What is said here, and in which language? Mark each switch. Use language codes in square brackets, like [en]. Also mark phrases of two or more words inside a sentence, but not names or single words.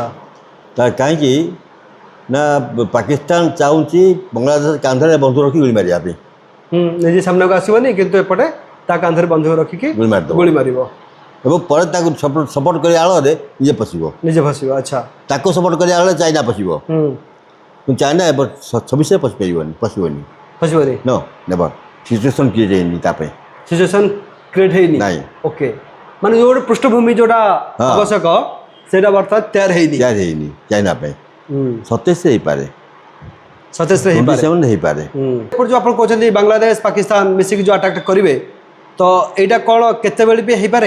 [or] ତା କାହିଁକି ନା ପାକିସ୍ତାନ ଚାହୁଁଛି ବାଂଲାଦେଶ କାନ୍ଧରେ ବନ୍ଧୁକ ରଖି ଗୁଳି ମାରିବା ପାଇଁ। ନିଜେ ସାମ୍ନାକୁ ଆସିବନି କିନ୍ତୁ ଏପଟେ ତା କାନ୍ଧରେ ବନ୍ଧୁକ ରଖିକି ଗୁଳି ମାରିଦେବ ଗୁଳି ମାରିବ ଏବଂ ପରେ ତାକୁ ସପୋର୍ଟ କରିବା ଆଳରେ ନିଜେ ପଶିବ। ନିଜେ ଫସିବ। ଆଚ୍ଛା ତାକୁ ସପୋର୍ଟ କରିବା ଆଳରେ ଚାଇନା ପଶିବ। କିନ୍ତୁ ଚାଇନା ଏବେ 26ରେ ପଶିପାରିବନି ପଶିବନି। ଫସିବନି [en] no never situation create [or] ହେଇନି ତା ପାଇଁ। [en] situation create [or] ହେଇନି। ନାଇଁ ଓକେ ମାନେ ଯୋଉ ଗୋଟେ ପୃଷ୍ଠଭୂମି ଯୋଉଟା ଆବଶ୍ୟକ ସେଇଟା ବର୍ତ୍ତମାନ ତିଆରି ହେଇନି। ତିଆରି ହେଇନି ଚାଇନା ପାଇଁ। 27ରେ ହେଇପାରେ 27ରେ ହେଇପାରେ 27 ହେଇପାରେ। ଏପଟେ ଯୋଉ ଆପଣ କହୁଛନ୍ତି ବାଂଲାଦେଶ ପାକିସ୍ତାନ ମିଶିକି ଯୋଉ ଆଟାକ୍ କରିବେ ତ ଏଇଟା କ'ଣ କେତେବେଳେ ବି ହେଇପାରେ?